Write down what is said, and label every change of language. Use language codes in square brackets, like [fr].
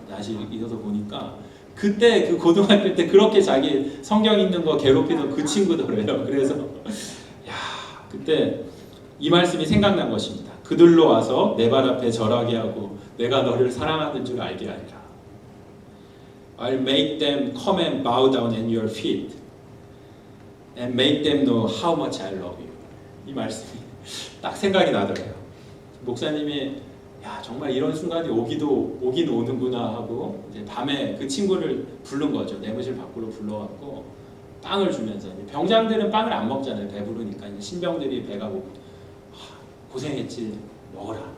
[ko] 낯이 있어서 보니까 그때 그 고등학교 때 그렇게 자기 성경 읽는 거 괴롭히던 그 친구더래요. 그래서 그때 이 말씀이 생각난 것입니다. 그들로 와서 내 발 앞에 절하게 하고 내가 너를 사랑하는 줄 알게 하리라. [en] I'll make them come and bow down at your feet and make them know how much I love you. [ko] 이 말씀이 딱 생각이 나더래요. 목사님이 정말 이런 순간이 오긴 오는구나 하고 이제 밤에 그 친구를 부른 거죠. 내무실 밖으로 불러갖고 빵을 주면서, 병장들은 빵을 안 먹잖아요. 배부르니까. 이제 신병들이 배가 고생했지 먹어라.